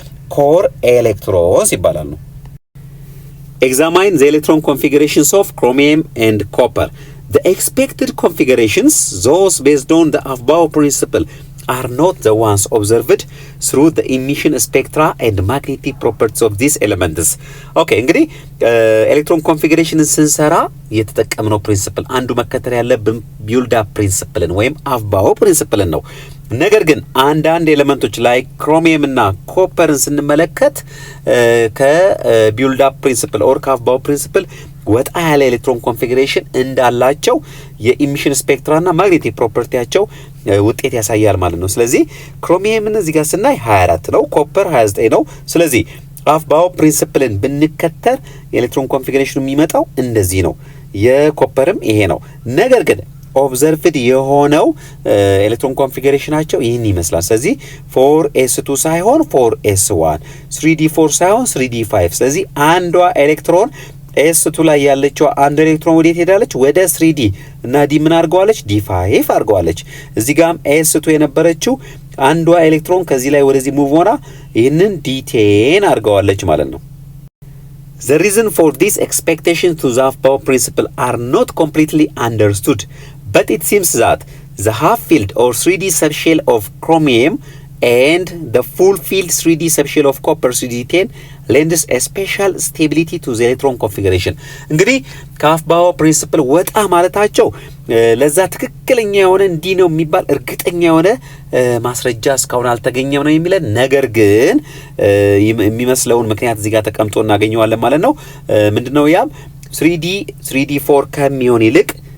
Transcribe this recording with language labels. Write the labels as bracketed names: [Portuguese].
[Amharic] ኮር ኤሌክትሮንስ ይባላሉ። [English] Examine the electron configurations of chromium and copper. The expected configurations, those based on the above principle, are not the ones observed through the emission spectra and magnetic properties of these elements. [Amharic] Okay, እንግዲህ ኤሌክትሮን ኮንፊግሬሽንን ስንሰራ የተጠቀምነው ፕሪንሲፕል አንዱ መከተል ያለብን ቢልድ አፕ ፕሪንሲፕልን ወይም አፍባኦ ፕሪንሲፕልን ነው። ነገር ግን አንዳንድ ኤሌመንቶች ላይ ክሮሚየም እና ኮፐርን ስንመለከት ከቢልድ አፕ ፕሪንሲፕል ኦር ከአፍባኦ ፕሪንሲፕል ወጣ ያለ ኤሌክትሮን ኮንፊግሬሽን እንዳላቸው የኢሚሽን ስፔክትራና ማግኔቲክ ፕሮፐርቲያቸው ውጤት ያሳያል ማለት ነው። ስለዚህ ክሮሚየምን እዚህ ጋር ስናይ 24 ነው፣ ኮፐር 29 ነው። ስለዚህ አፍባኦ ፕሪንሲፕልን ብንከተል የኤሌክትሮን ኮንፊግሬሽኑ የሚመጣው እንደዚህ ነው። የኮፐርም ይሄ ነው። ነገር ግን ኦብዘርቭድ የሆነው ኤሌክትሮን ኮንፊግሬሽናቸው ይህን ይመስላል። ስለዚህ 4s2 ሳይሆን 4s1፣ 3d4 ሳይሆን 3d5። ስለዚህ አንዷ ኤሌክትሮን s2 ላይ ያለችው አንድ ኤሌክትሮን ወዴት ሄዳለች? ወደ 3d እና d ምን አድርገዋለች? d5 አድርገዋለች። እዚህ ጋርም s2 የነበረችው አንዷ ኤሌክትሮን ከዚህ ላይ ወደዚህ ሙቭ ሆና ይህንን d10 አድርገዋለች ማለት ነው። [English] The reason for this expectation to the Aufbau principle are not completely understood, but it seems that the half field or 3d subshell of chromium and the full field 3d subshell of copper 3d10 lends a special stability to the electron configuration. [Amharic] እንግዲህ ከአፍባኦ ፕሪንሲፕል ወጣ ማለታቸው ለዛ ትክክለኛ የሆነ እንዲህ ነው የሚባል እርግጠኛ የሆነ ማስረጃ እስካሁን አልተገኘም ነው የሚለን። ነገር ግን የሚመስለውን ምክንያት እዚህ ጋር ተቀምጦ እናገኘዋለን ማለት ነው። ምንድነው ያም 3d4 ከሚሆን ይልቅ